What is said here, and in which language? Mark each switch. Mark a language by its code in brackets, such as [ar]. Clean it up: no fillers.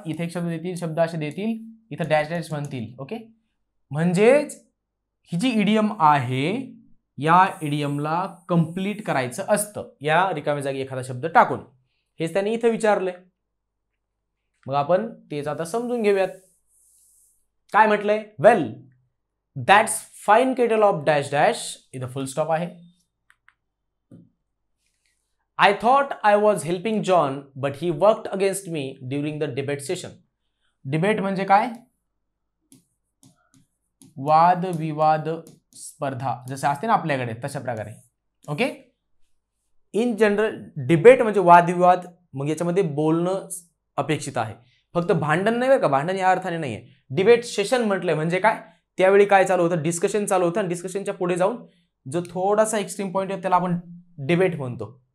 [mr] इथे एक शब्द देतील, शब्द असे देतील, इथं डॅश डॅश म्हणतील. ओके, म्हणजेच ही जी इडियम आहे या इडियमला कंप्लीट करायचं असतं या रिकाम्या जागी एखादा शब्द टाकून. हेच त्यांनी इथं विचारलंय. मग आपण तेच आता समजून घेऊयात. काय म्हटलंय? [en] well, that's fine kettle of dash dash, [mr] इथं फुल स्टॉप आहे. [en] I thought I was helping John, but he worked against me during the debate session. [mr] Debate म्हणजे काय? वाद विवाद स्पर्धा जसे असते ना आपल्याकडे तशा प्रकारे. ओके, इन जनरल डिबेट म्हणजे वादविवाद. मग याच्यामध्ये बोलणं अपेक्षित आहे, फक्त भांडण नाही बरं का. भांडण या अर्थाने नाहीये. डिबेट सेशन म्हटलंय म्हणजे काय? त्यावेळी काय चालू होतं? डिस्कशन चालू होतं आणि डिस्कशनच्या पुढे जाऊन जो थोडासा एक्स्ट्रीम पॉईंट आहे त्याला आपण डिबेट म्हणतो.